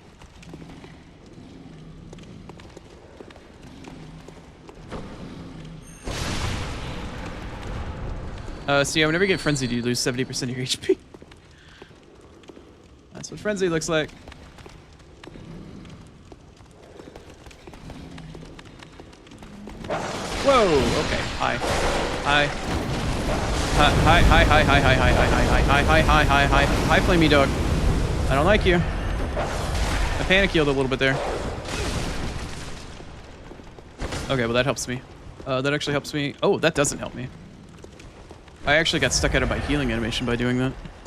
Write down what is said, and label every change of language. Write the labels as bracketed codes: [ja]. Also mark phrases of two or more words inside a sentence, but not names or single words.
[en] So yeah, whenever you get frenzied, you lose 70% of your HP. That's what frenzy looks like. Whoa, okay, hi. Hi. Hi, hi, hi, hi, hi, hi, hi, hi, hi, hi, hi, hi, hi, hi, flamey dog. I don't like you. I panic healed a little bit there. Okay, well that helps me. That actually helps me. Oh, that doesn't help me. I actually got stuck out of my healing animation by doing that.